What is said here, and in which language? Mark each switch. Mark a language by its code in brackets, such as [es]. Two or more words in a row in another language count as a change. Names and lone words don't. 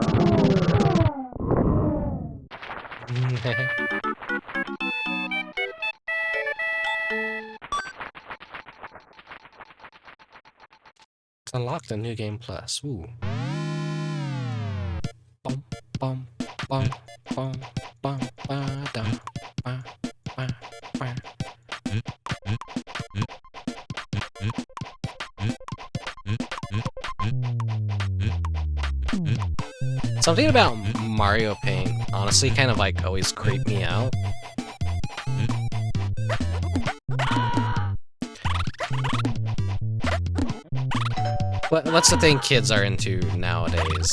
[en] It's unlocked a new game plus. Ooh. Bum, bum, bum, bum, bum, ba, dum, ba, ba, ba. Something about Mario Paint honestly kind of like always creeped me out. What's the thing kids are into nowadays?